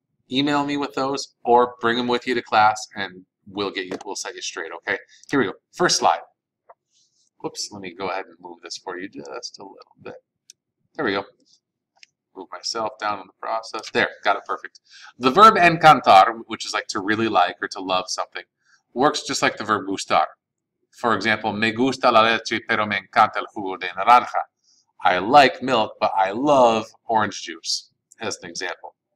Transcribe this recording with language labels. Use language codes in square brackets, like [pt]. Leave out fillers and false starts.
[en] Email me with those or bring them with you to class and we'll set you straight, okay? Here we go. First slide. Whoops, let me go ahead and move this for you just a little bit. There we go. Move myself down in the process. There, got it perfect. The verb encantar, which is like to really like or to love something, works just like the verb gustar. [es] For example, me gusta la leche, pero me encanta el jugo de naranja. [en] I like milk, but I love orange juice, as an example.